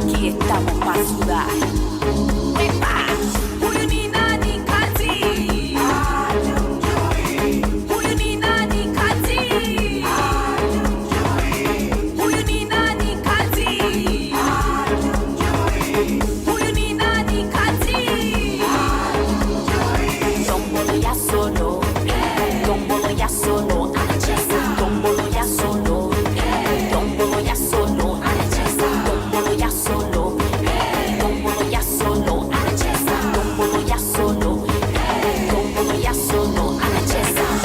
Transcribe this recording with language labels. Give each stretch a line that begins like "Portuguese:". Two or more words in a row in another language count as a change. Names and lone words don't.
Spanish: estamos pa' sudar. ¡Epa!
Swahili: Huyu ni nani kati? Huyu ni nani kati? Huyu ni nani kati? Huyu ni nani kati?
Lingala: Tombolo ya solo, tombolo ya solo, anacheza. Tombolo ya solo, tombolo ya solo, anacheza. Tombolo ya solo, tombolo ya solo, anacheza. Tombolo ya solo, tombolo ya solo,
Swahili: anacheza.